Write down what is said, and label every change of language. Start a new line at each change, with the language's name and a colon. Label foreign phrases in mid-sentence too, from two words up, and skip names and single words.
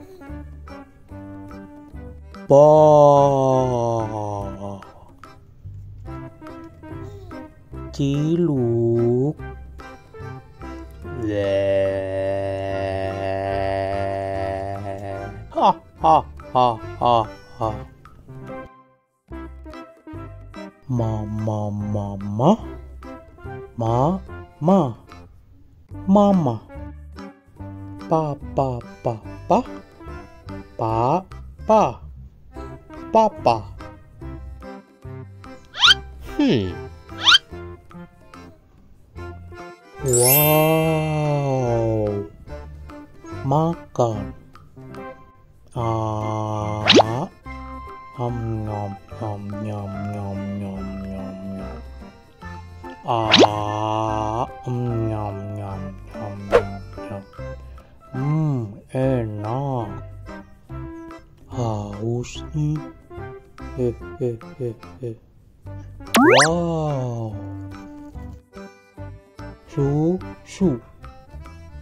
Indonesian: Pa, Ciluk, ha ha ha ha ha. Mama, mama. Mama, papa, papa. Wow, makan. Nom nom nom nom nom nom nom nom. Nyam nyam nyam nyam. Enak. Haus nih. Wow. Susu.